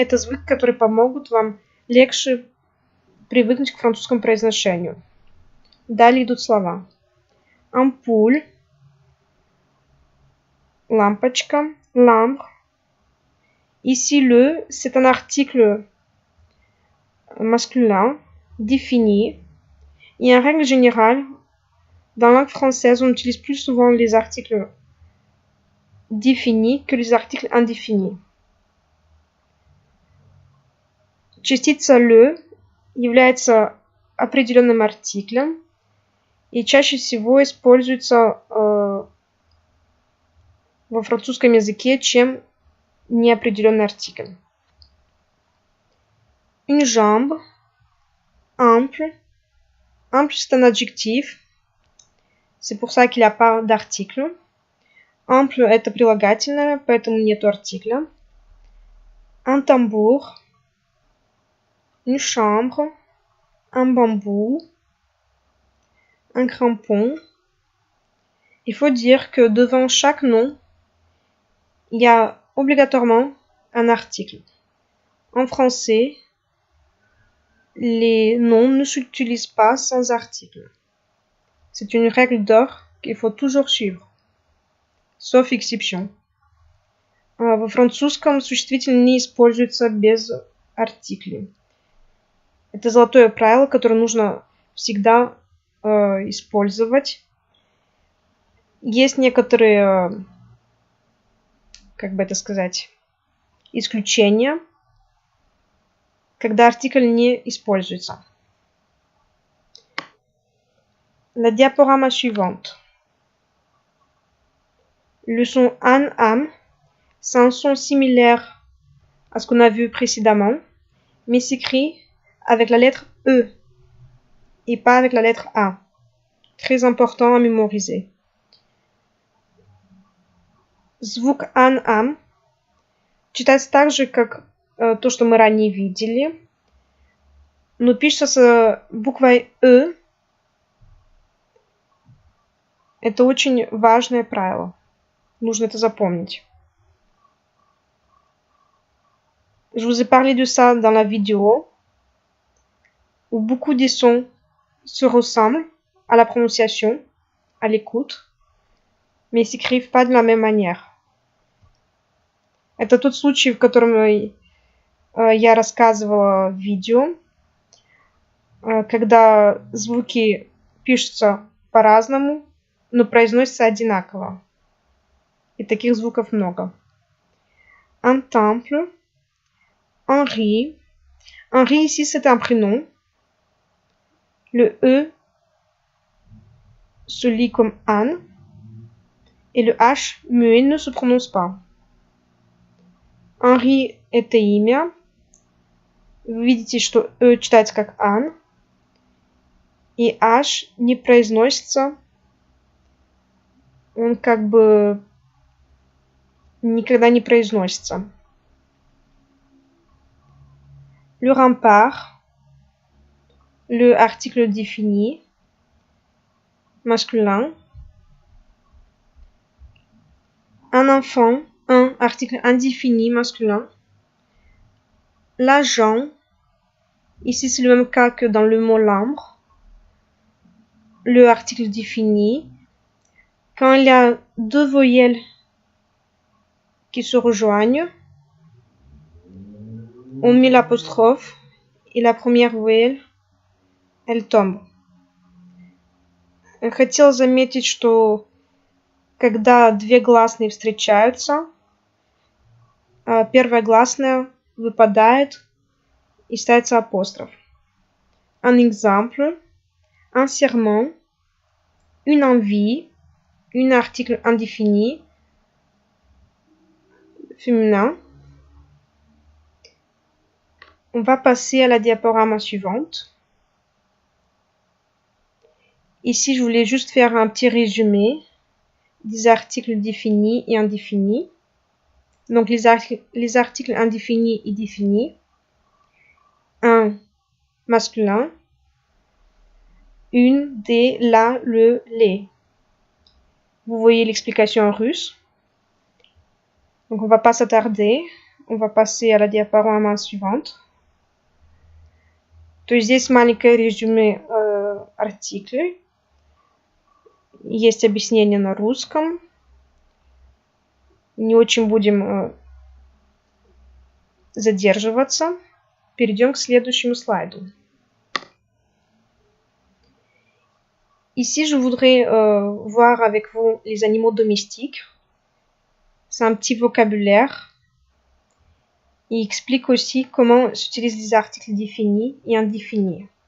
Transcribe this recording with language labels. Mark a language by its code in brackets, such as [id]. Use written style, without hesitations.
[ru] Это звуки, которые помогут вам легче привыкнуть к французскому произношению. Далее идут слова. [fr] Ампуль, лампочка, lampe. Ici, le, c'est un article masculin défini. Et en règle générale, dans la langue française, on utilise plus souvent les articles définis que les articles indéfinis. [ru] Частица le является определенным артиклем и чаще всего используется во французском языке, чем неопределенный артикль. [fr] Une jambe, ample. Ample, c'est un adjectif. C'est pour ça qu'il n'y a pas d'article. [ru] Ample – это прилагательное, поэтому нету артикля. [fr] Un tambour. Une chambre. Un bambou. Un crampon. Il faut dire que devant chaque nom, il y a obligatoirement un article. En français, les noms ne s'utilisent pas sans article. C'est une règle d'or qu'il faut toujours suivre, sauf exception. [ru] Во французском существительные не используются без артиклей. Это золотое правило, которое нужно всегда использовать. Есть некоторые, как бы это сказать, исключения, когда артикль не используется. [fr] La diaporama suivante. Le son an, am, c'est un son similaire à ce qu'on a vu précédemment, mais s'écrit avec la lettre E et pas avec la lettre A. Très important à mémoriser. [ru] Звук ан-ам читается так же, как то, что мы ранее видели, но пишется с буквой «ы». Это очень важное правило. Нужно это запомнить. [fr] Je vous ai parlé de ça dans la vidéo, où beaucoup des sons se ressemblent à la prononciation, à l'écoute, mais s'écrivent pas de la même manière. [ru] Это тот случай, в котором я рассказывала в видео, когда звуки пишутся по-разному, но произносятся одинаково. И таких звуков много. [fr] Un temple, [ru] Henri. [fr] Henri ici c'est un prénom. Le E se lit comme Anne et le H muet ne se prononce pas. [ru] Henri это имя. Вы видите, что Э читается как Ан, и H не произносится. Он как бы никогда не произносится. [fr] Le rempart, le article défini, masculin. Un enfant, un article indéfini, masculin. L'agent, ici c'est le même cas que dans le mot lambre. Le article défini. Quand il y a deux voyelles qui se rejoignent, on met l'apostrophe et la première voyelle, elle tombe. [ru] Хотела заметить, что когда две гласные встречаются, первая гласная выпадает и ставится апостроф. [fr] Un exemple, un serment, une envie, un article indéfini, féminin. On va passer à la diaporama suivante. Ici, je voulais juste faire un petit résumé des articles définis et indéfinis. Donc, les articles indéfinis et définis. Un, masculin. Une, des, la, le, les. Vous voyez l'explication en russe. Donc, on va pas s'attarder. On va passer à la диапорама suivante. [ru] То есть здесь маленькое резюме артиклей. Есть объяснение на русском. Не очень будем задерживаться. Перейдем к следующему слайду. [fr] Ici, je voudrais voir avec vous les animaux domestiques. C'est un petit vocabulaire. Il explique aussi comment s'utilisent les articles définis et indéfinis.